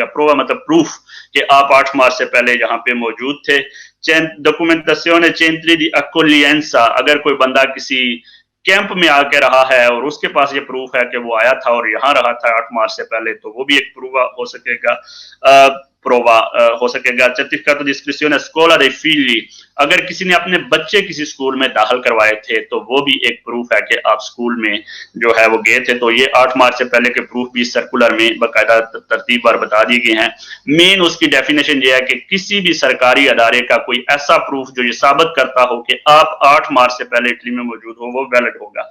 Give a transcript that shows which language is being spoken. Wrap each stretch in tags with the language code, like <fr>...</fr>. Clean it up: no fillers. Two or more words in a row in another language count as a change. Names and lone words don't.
<ur>پروا مطلب پروف کہ آپ 8 مارچ سے پہلے یہاں پہ موجود تھے.</ur> <it>documentazione centri di accoglienza,</it> <ur>اگر کوئی بندہ کسی کیمپ میں آ کے رہا ہے اور اس کے پاس یہ پروف ہے کہ وہ آیا تھا اور یہاں رہا تھا 8 مارچ سے پہلے، تو وہ بھی ایک پروا ہو سکے گا. ہو سکے گا.</ur> <it>certificato di iscrizione a scuola dei figli,</it> <ur>اگر کسی نے اپنے بچے کسی اسکول میں داخل کروائے تھے تو وہ بھی ایک پروف ہے کہ آپ اسکول میں جو ہے وہ گئے تھے. تو یہ 8 مارچ سے پہلے کے پروف بھی سرکلر میں باقاعدہ ترتیب پر بتا دی گئی ہیں. مین اس کی ڈیفینیشن یہ ہے کہ کسی بھی سرکاری ادارے کا کوئی ایسا پروف جو یہ ثابت کرتا ہو کہ آپ 8 مارچ سے پہلے اٹلی میں موجود ہو وہ ویلڈ ہوگا.</ur>